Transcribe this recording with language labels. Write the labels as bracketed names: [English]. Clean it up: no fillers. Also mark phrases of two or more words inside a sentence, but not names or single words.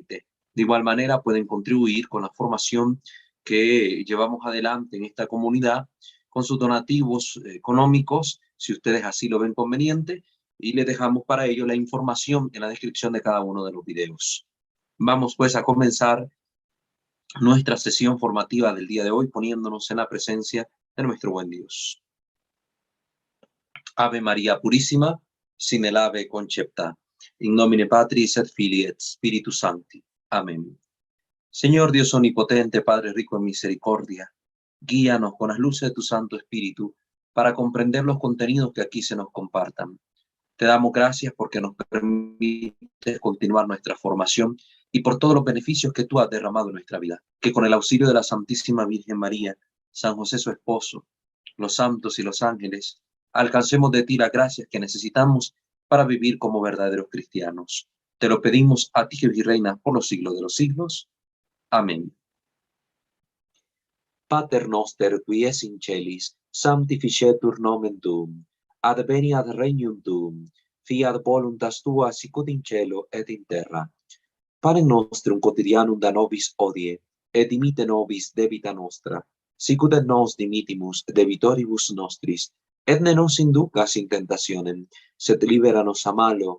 [Spanish] De igual manera pueden contribuir con la formación que llevamos adelante en esta comunidad con sus donativos económicos, si ustedes así lo ven conveniente, y les dejamos para ello la información en la descripción de cada uno de los videos. Vamos pues a comenzar nuestra sesión formativa del día de hoy poniéndonos en la presencia de nuestro buen Dios. Ave María Purísima, sin el ave concepta. [Latin] In nomine Patris et Filii et Spiritus Sancti. [Spanish] Amén. Señor Dios omnipotente, Padre rico en misericordia, guíanos con las luces de tu Santo Espíritu para comprender los contenidos que aquí se nos compartan. Te damos gracias porque nos permites continuar nuestra formación y por todos los beneficios que tú has derramado en nuestra vida. Que con el auxilio de la Santísima Virgen María, San José su esposo, los santos y los ángeles, alcancemos de ti las gracias que necesitamos para vivir como verdaderos cristianos. Te lo pedimos a ti que reinas por los siglos de los siglos. Amén. [Latin] Pater noster qui es in celis, sanctificetur nomen tuum, adveniat regnum tuum, fiat voluntas tua sicut in cielo et in terra. Panem nostrum quotidianum da nobis hodie, et dimitte nobis debita nostra, sicut et nos dimittimus debitoribus nostris, et ne nos inducas in tentationem, sed libera nos a malo.